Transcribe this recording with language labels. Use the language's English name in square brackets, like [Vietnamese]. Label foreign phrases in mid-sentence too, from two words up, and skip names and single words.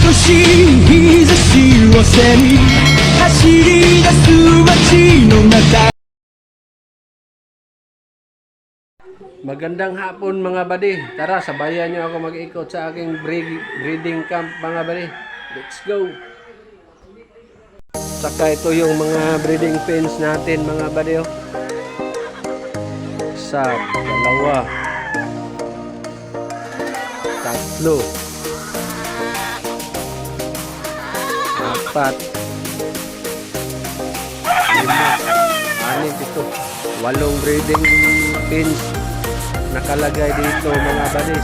[Japanese] 日差しを背に走り出す街の中。 [Filipino] Magandang hapon mga buddy. Tara, sabayan nyo ako mag-ikot sa aking [English] breeding camp [Filipino] mga buddy. [English] Let's go! [Filipino] Saka ito yung mga [English] breeding pens [Filipino] natin mga buddy. Isa, dalawa, tatlo, apat, lima, anim, ito, 8 [English] breeding pens [Filipino] nakalagay dito mga buddies.